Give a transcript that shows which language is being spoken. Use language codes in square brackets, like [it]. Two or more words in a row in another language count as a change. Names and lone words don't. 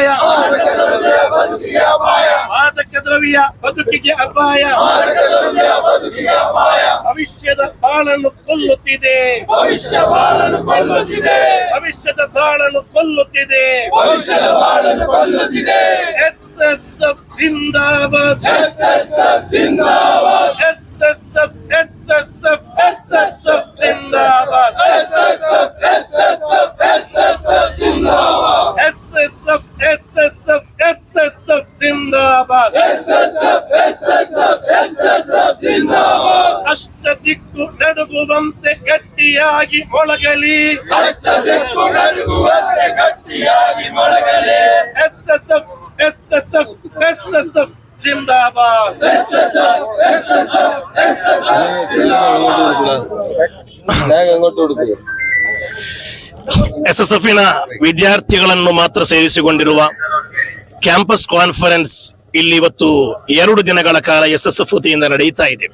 [kn] ಮಾದಕ ದ್ರವ್ಯ ಬದುಕಿಗೆ ಅಪಾಯ, ಮಾದಕ ದ್ರವ್ಯ ಬದುಕಿಗೆ ಅಪಾಯ, ಮಾದಕ ದ್ರವ್ಯ ಬದುಕಿಗೆ ಅಪಾಯ, ಭವಿಷ್ಯದ ಬಾಳನ್ನು ಕೊಲ್ಲುತ್ತಿದೆ, ಭವಿಷ್ಯ ಬಾಳನ್ನು ಕೊಲ್ಲುತ್ತಿದೆ, ಭವಿಷ್ಯದ ಬಾಳನ್ನು ಕೊಲ್ಲುತ್ತಿದೆ, ಭವಿಷ್ಯದ ಬಾಳನ್ನು ಕೊಲ್ಲುತ್ತಿದೆ, SSF ಜಿಂದಾಬಾದ್, SSF ಜಿಂದಾಬಾದ್, SSF SSF SSF ಜಿಂದಾಬಾದ್, SSF SSF SSF ಜಿಂದಾಬಾದ್, SSF SSF SSF ಜಿಂದಾಬಾದ್, SSF SSF SSF ಜಿಂದಾಬಾದ್, ಅಷ್ಟ ದಿಕ್ಕು ನಡುಗುವಂತೆ ಗಟ್ಟಿಯಾಗಿ ಮೊಳಗಲಿ, ಅಷ್ಟದಿಕ್ಕು ನಡುಗುವಂತೆ ಗಟ್ಟಿಯಾಗಿ ಮೊಳಗಲಿ, SSF SSF SSF ಜಿಂದಾಬಾದ್. SSFನ ವಿದ್ಯಾರ್ಥಿಗಳನ್ನು ಮಾತ್ರ ಸೇರಿಸಿಕೊಂಡಿರುವ ಕ್ಯಾಂಪಸ್ ಕಾನ್ಫರೆನ್ಸ್ ಇಲ್ಲಿ ಇವತ್ತು 2 ದಿನಗಳ ಕಾಲ SSF ವತಿಯಿಂದ ನಡೆಯುತ್ತಾ ಇದೆ.